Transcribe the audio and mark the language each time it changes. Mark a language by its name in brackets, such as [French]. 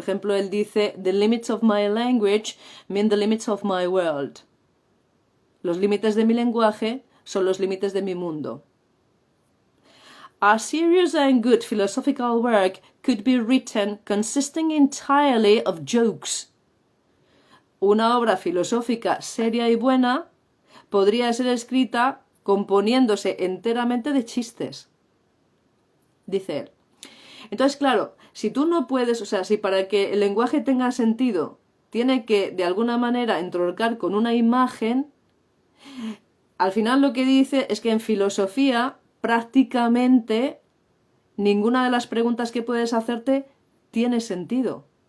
[Spanish] Por ejemplo, él dice: [English] "The limits of my language mean the limits of my world". [Spanish] Los límites de mi lenguaje son los límites de mi mundo. [English] A serious and good philosophical work could be written consisting entirely of jokes. [Spanish] Una obra filosófica seria y buena podría ser escrita componiéndose enteramente de chistes, dice él. Entonces, claro, si tú no puedes, o sea, si para que el lenguaje tenga sentido tiene que de alguna manera entroncar con una imagen, al final lo que dice es que en filosofía prácticamente ninguna de las preguntas que puedes hacerte tiene sentido.